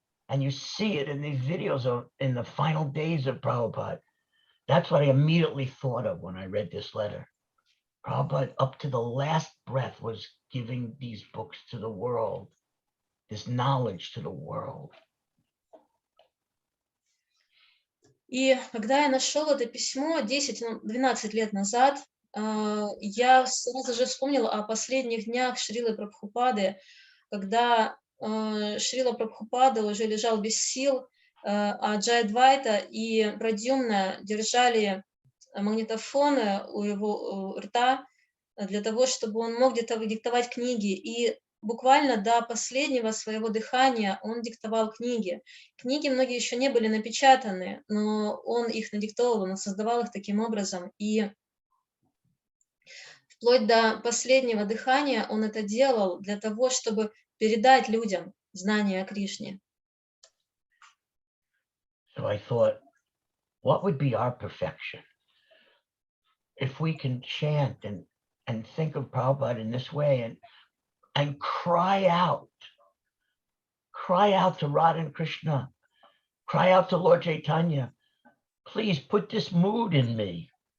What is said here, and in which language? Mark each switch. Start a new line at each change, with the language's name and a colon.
English: And you see it in these videos in the final days of Prabhupada. That's what I immediately thought of when I read this letter. Prabhupada, up to the last breath, was giving these books to the world, this knowledge to the world.
Russian: И когда я нашел это письмо 10-12 лет назад, я сразу же вспомнила о последних днях Шрилы Прабхупады, когда Шрила Прабхупада уже лежал без сил, а Джайадвайта и Прадьюмна держали магнитофоны у его рта для того, чтобы он мог где-то диктовать книги. И буквально до последнего своего дыхания он диктовал книги. Книги многие еще не были напечатаны, но он их надиктовал, он создавал их таким образом. И вплоть до последнего дыхания он это делал для того, чтобы передать людям знания о Кришне.
English: So I thought, what would be our perfection if we can chant and think of Prabhupada in this way and cry out to Radha and Krishna, cry out to Lord Chaitanya, please put this mood in me.